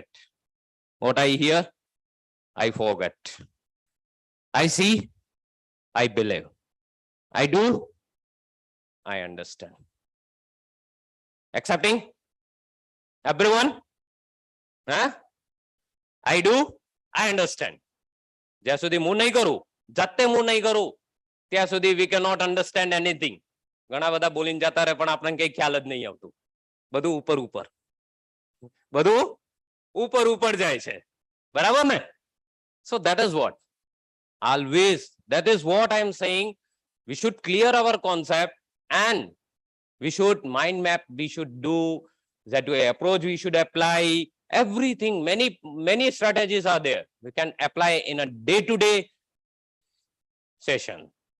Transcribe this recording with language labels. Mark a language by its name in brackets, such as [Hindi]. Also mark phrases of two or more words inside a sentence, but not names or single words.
[English] What I hear, I forget. I see, I believe. I do, I understand. Accepting? Everyone? Huh? I do, I understand. [Gujarati] જ્યાં સુધી હું નહીં કરું, જાતે હું નહીં કરું, ત્યાં સુધી [English] we cannot understand anything. [Gujarati] ઘણા બધા બોલીને જતા રહે પણ આપણને કઈ ખ્યાલ જ નહીં આવતું. બધું ઉપર ઉપર. બધું ઉપર ઉપર જાય છે. બરાબર ને? [English] So that is what. Always, that is what I am saying. We should clear our concept and we should mind map, we should do that way approach, we should apply everything. Many strategies are there. We can apply in a day-to-day session.